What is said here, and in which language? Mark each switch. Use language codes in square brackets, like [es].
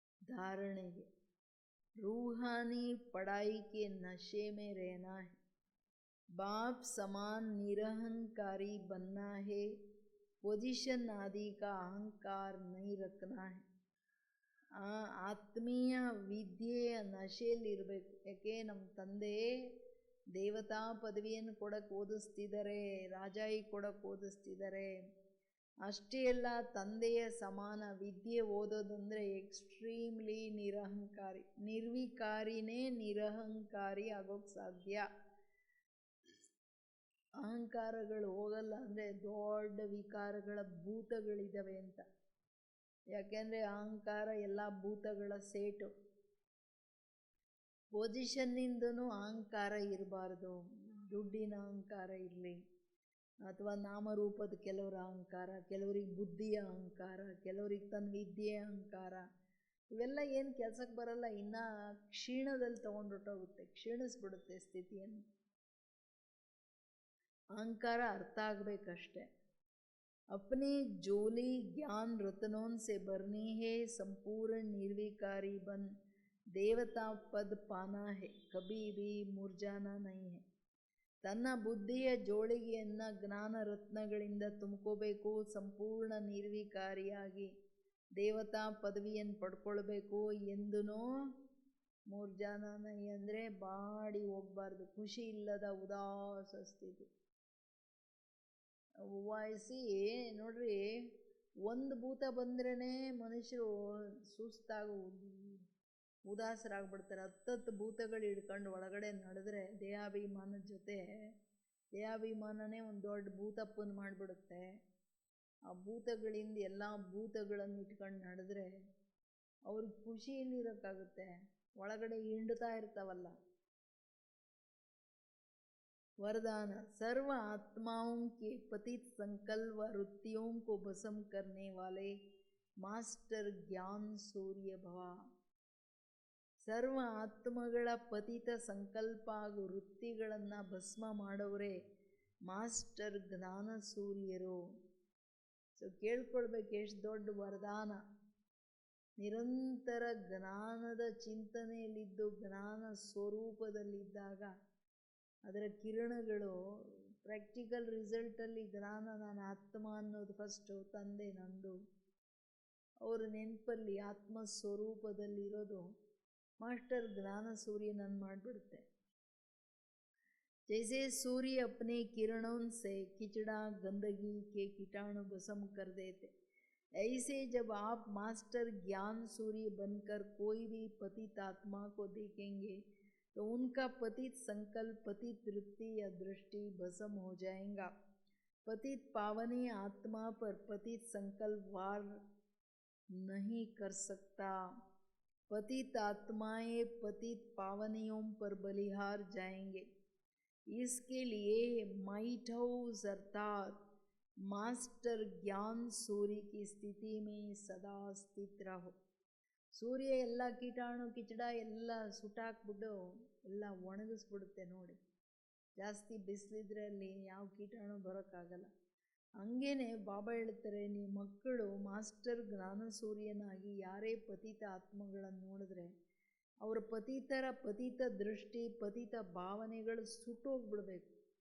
[hi] धारणेगे रूहानी पढ़ाई के नशे में रहना है, बाप समान निरहंकारी बनना है, पोजीशन आदि का अहंकार नहीं रखना है। [kn] ಆತ್ಮೀಯ ವಿದ್ಯೆಯ ನಶೆಯಲ್ಲಿರಬೇಕು. ಯಾಕೆ ನಮ್ಮ ತಂದೆ ದೇವತಾ ಪದವಿಯನ್ನು ಕೊಡಕ್ಕೆ ಓದಿಸ್ತಿದ್ದಾರೆ, ರಾಜಾಯಿ ಕೊಡಕ್ಕೆ ಓದಿಸ್ತಿದ್ದಾರೆ. ಅಷ್ಟೇ ಅಲ್ಲ, ತಂದೆಯ ಸಮಾನ ವಿದ್ಯೆ ಓದೋದಂದರೆ ಎಕ್ಸ್ಟ್ರೀಮ್ಲಿ ನಿರಹಂಕಾರಿ. ನಿರ್ವಿಕಾರಿನೇ ನಿರಹಂಕಾರಿ ಆಗೋಕ್ಕೆ ಸಾಧ್ಯ. ಅಹಂಕಾರಗಳು ಹೋಗಲ್ಲ ಅಂದರೆ ದೊಡ್ಡ ವಿಕಾರಗಳ ಭೂತಗಳಿದ್ದಾವೆ ಅಂತ. ಯಾಕೆಂದರೆ ಅಹಂಕಾರ ಎಲ್ಲ ಭೂತಗಳ ಸೇಟು. ಪೊಸಿಷನ್ನಿಂದನೂ ಅಹಂಕಾರ ಇರಬಾರ್ದು. ದುಡ್ಡಿನ ಅಹಂಕಾರ ಇರಲಿ, ಅಥವಾ ನಾಮರೂಪದ ಕೆಲವರ ಅಹಂಕಾರ, ಕೆಲವರಿಗೆ ಬುದ್ಧಿಯ ಅಹಂಕಾರ, ಕೆಲವರಿಗೆ ತನ್ನ ವಿದ್ಯೆಯ ಅಹಂಕಾರ, ಇವೆಲ್ಲ ಏನು ಕೆಲಸಕ್ಕೆ ಬರಲ್ಲ. ಇನ್ನು ಕ್ಷೀಣದಲ್ಲಿ ತೊಗೊಂಡೊಟ್ಟೋಗುತ್ತೆ, ಕ್ಷೀಣಿಸ್ಬಿಡುತ್ತೆ ಸ್ಥಿತಿಯನ್ನು. ಅಹಂಕಾರ ಅರ್ಥ ಆಗಬೇಕಷ್ಟೆ. [hi] अपनी जोली ज्ञान रत्नों से भरनी है, संपूर्ण निर्विकारी बन देवता पद पाना है, कभी भी मुरझाना नहीं है. [kn] ತನ್ನ ಬುದ್ಧಿಯ ಜೋಳಿಗೆಯನ್ನು ಜ್ಞಾನ ರತ್ನಗಳಿಂದ ತುಂಬ್ಕೋಬೇಕು, ಸಂಪೂರ್ಣ ನಿರ್ವಿಕಾರಿಯಾಗಿ ದೇವತಾ ಪದವಿಯನ್ನು ಪಡ್ಕೊಳ್ಬೇಕು. ಎಂದೂ [hi] ಮೂರ್ಜಾನ ನೈ [kn] ಅಂದರೆ ಬಾಡಿ ಹೋಗಬಾರ್ದು, ಖುಷಿ ಇಲ್ಲದ ಉದಾಸ ಸ್ಥಿತಿ. ವಾಯಿಸಿ ನೋಡ್ರಿ, ಒಂದು ಭೂತ ಬಂದ್ರೇ ಮನುಷ್ಯರು ಸುಸ್ತಾಗಿ ಉದಾಸರಾಗ್ಬಿಡ್ತಾರೆ. 10 ಭೂತಗಳು ಹಿಡ್ಕೊಂಡು ಒಳಗಡೆ ನಡೆದ್ರೆ ದೇಹಾಭಿಮಾನದ ಜೊತೆ ದೇಹಾಭಿಮಾನನೇ ಒಂದು ದೊಡ್ಡ ಭೂತಪ್ಪನ ಮಾಡಿಬಿಡುತ್ತೆ. ಆ ಭೂತಗಳಿಂದ ಎಲ್ಲ ಭೂತಗಳನ್ನು ಇಟ್ಕೊಂಡು ನಡೆದ್ರೆ ಅವ್ರಿಗೆ ಖುಷಿಯಲ್ಲಿರೋಕ್ಕಾಗುತ್ತೆ, ಒಳಗಡೆ ಹಿಂಡ್ತಾ ಇರ್ತಾವಲ್ಲ. [hi] वरदान सर्व आत्माओं के पतित संकल्प वृत्तियों को भस्म करने वाले मास्टर ज्ञान सूर्य भव. [kn] ಸರ್ವ ಆತ್ಮಗಳ ಪತಿತ ಸಂಕಲ್ಪ ಹಾಗೂ ವೃತ್ತಿಗಳನ್ನು ಭಸ್ಮ ಮಾಡೋರೇ ಮಾಸ್ಟರ್ ಜ್ಞಾನ ಸೂರ್ಯರು. ಸೊ ಕೇಳ್ಕೊಳ್ಬೇಕು, ಎಷ್ಟು ದೊಡ್ಡ ವರದಾನ. ನಿರಂತರ ಜ್ಞಾನದ ಚಿಂತನೆಯಲ್ಲಿದ್ದು ಜ್ಞಾನ ಸ್ವರೂಪದಲ್ಲಿದ್ದಾಗ ಅದರ ಕಿರಣಗಳು ಪ್ರಾಕ್ಟಿಕಲ್ ರಿಸಲ್ಟಲ್ಲಿ ಜ್ಞಾನ, ನಾನು ಆತ್ಮ ಅನ್ನೋದು ಫಸ್ಟು, ತಂದೆ ನಂದು, ಅವರ ನೆನಪಲ್ಲಿ ಆತ್ಮ ಸ್ವರೂಪದಲ್ಲಿರೋದು ಮಾಸ್ಟರ್ ಜ್ಞಾನ ಸೂರ್ಯನನ್ನು ಮಾಡಿಬಿಡುತ್ತೆ. [hi] जैसे सूर्य अपने किरणों से किचड़ा गंदगी के कीटाणु भस्म कर देते, ऐसे जब आप मास्टर ज्ञान सूर्य बनकर कोई भी पतित आत्मा को देखेंगे तो उनका पतित संकल्प, पतित वृत्ति या दृष्टि भस्म हो जाएगा. पतित पावनी आत्मा पर पतित संकल्प वार नहीं कर सकता. पतित आत्माएं पतित पावनियों पर बलिहार जाएंगे. इसके लिए माइट हाउस अर्थात मास्टर ज्ञान सूर्य की स्थिति में सदा स्थित रहो. [kn] ಸೂರ್ಯ ಎಲ್ಲ ಕೀಟಾಣು ಕಿಚಡ ಎಲ್ಲ ಸುಟ್ಟಾಕ್ಬಿಟ್ಟು ಎಲ್ಲ ಒಣಗಿಸ್ಬಿಡುತ್ತೆ ನೋಡಿ. ಜಾಸ್ತಿ ಬಿಸಿಲಿದ್ರೆ ಅಲ್ಲಿ ಯಾವ ಕೀಟಾಣು ಬರೋಕ್ಕಾಗಲ್ಲ. ಹಂಗೇನೆ ಬಾಬಾ ಹೇಳ್ತಾರೆ, ನೀವು ಮಕ್ಕಳು ಮಾಸ್ಟರ್ ಜ್ಞಾನ ಸೂರ್ಯನಾಗಿ ಯಾರೇ ಪತಿತ ಆತ್ಮಗಳನ್ನು ನೋಡಿದ್ರೆ ಅವರ ಪತಿತರ ಪತಿತ ದೃಷ್ಟಿ, ಪತಿತ ಭಾವನೆಗಳು ಸುಟ್ಟೋಗ್ಬಿಡ್ಬೇಕು.